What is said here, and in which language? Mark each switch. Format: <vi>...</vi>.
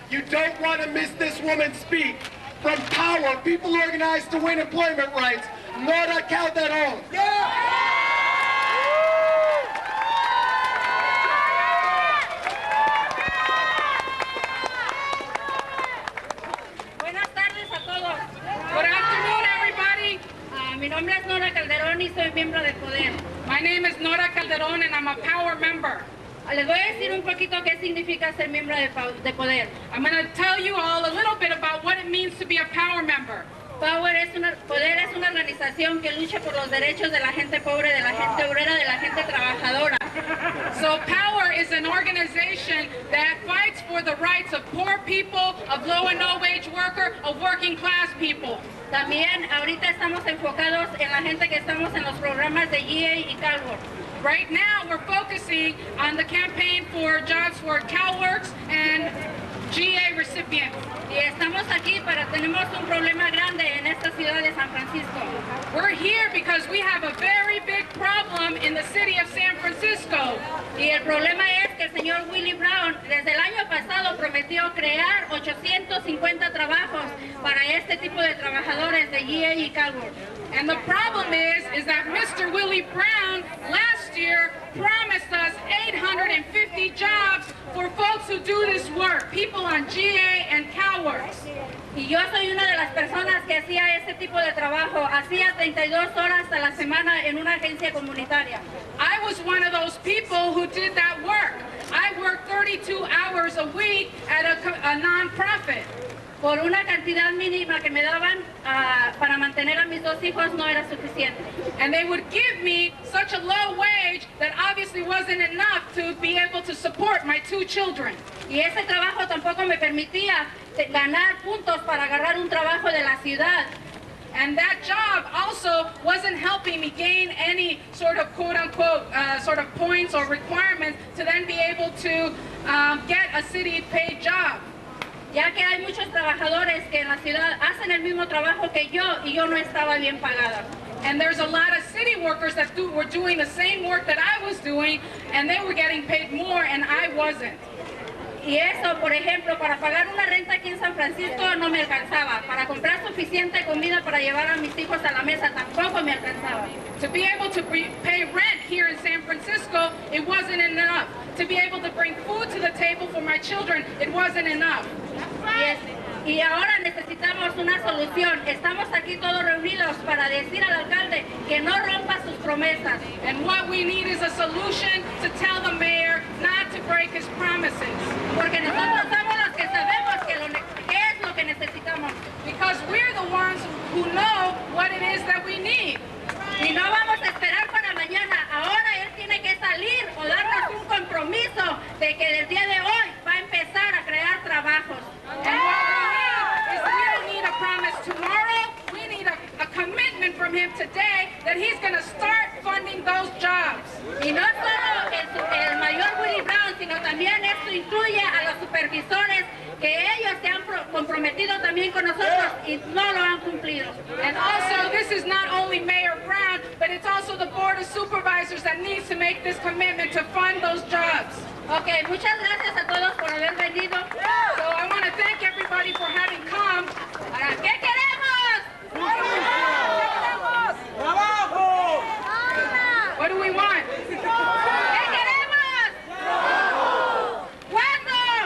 <en>You don't want to miss this woman speak. From Power, People Organized to Win Employment Rights, Nora Calderon.</en> <es>Buenas tardes a todos.</es> <en>Good afternoon, everybody.</en> <es>Mi nombre es Nora Calderon y soy miembro de Poder.</es> <en>My name is Nora Calderon and I'm a Power member.</en> <es>Les voy a decir un poquito qué significa ser miembro de Poder.</es> <en>I'm going to tell you all a little bit about what it means to be a Power member.</en> <es>Poder es una organización que lucha por los derechos de la gente pobre, de la gente obrera, de la gente trabajadora.</es> <en>So Power is an organization that fights for the rights of poor people, of low and no wage worker, of working class people.</en> <es>También ahorita estamos enfocados en la gente que estamos en los programas de GA y CalWorks.</es> <en>Right now we're focusing on the campaign for jobs for CalWorks and GA recipients.</en> <es>Y estamos aquí tenemos un problema grande en esta ciudad de San Francisco.</es> <en>We're here because we have a very big problem in the city of San Francisco.</en> <es>Y el problema es que el señor Willie Brown desde el año pasado prometió crear 850 trabajos para este tipo de trabajadores de GA y CalWorks.</es> <en>And the problem is that Mr. Willie Brown last year promised us 850 jobs for folks who do this work, people on GA and CalWorks.</en> <es>Y yo soy una de las personas que hacía este tipo de trabajo, hacía 32 horas a la semana en una agencia comunitaria.</es> <en>I was one of those people who did that work. I worked 32 hours a week at a non-profit.</en> <es>Por una cantidad mínima que me daban para mantener a mis 2 hijos no era suficiente.</es> <en>And they would give me such a low wage that obviously wasn't enough to be able to support my 2 children.</en> <es>Y ese trabajo tampoco me permitía ganar puntos para agarrar un trabajo de la ciudad.</es> <en>And that job also wasn't helping me gain any sort of quote-unquote sort of points or requirements to then be able to get a city-paid job.</en> <es>Ya que hay muchos trabajadores que en la ciudad hacen el mismo trabajo que yo y yo no estaba bien pagada.</es> <en>And there's a lot of city workers that were doing the same work that I was doing, and they were getting paid more and I wasn't.</en> <es>Y eso, por ejemplo, para pagar una renta aquí en San Francisco no me alcanzaba. Para comprar suficiente comida para llevar a mis hijos a la mesa tampoco me alcanzaba.</es> <en>To be able to pay rent here in San Francisco, it wasn't enough. To be able to bring food to the table for my children, it wasn't enough.</en> <es>Y ahora necesitamos una solución. Estamos aquí todos reunidos para decir al alcalde que no rompa sus promesas.</es> <en>And what we need is a solution to tell the mayor not to break his promises.</en> <es>Porque nosotros somos los que sabemos qué es lo que necesitamos.</es> <en>Because we're the ones who know what it is that we need.</en> <es>Y no vamos a esperar para mañana. Ahora él tiene que salir o darnos un compromiso de que el día de hoy va a empezar a crear trabajos.</es> <en>And what we need is we don't need a promise tomorrow. We need a commitment from him today that he's going to start funding those jobs.</en> <es>Y no solo el mayor Willie Brown, sino también esto incluye a los supervisores que ellos se han comprometido también con nosotros y no lo han cumplido.</es> <en>And also, this is not only Mayor Brown, but it's also the Board of Supervisors that needs to make this commitment to fund those jobs.</en> <es>Okay, muchas gracias a todos por haber venido.</es> <en>So I want to thank everybody for having come.</en> <es>Ahora, ¿qué queremos? ¡Trabajo! ¡Trabajo!</es> <en>What do we want?</en> <es>¿Qué queremos? ¿Cuándo?</es>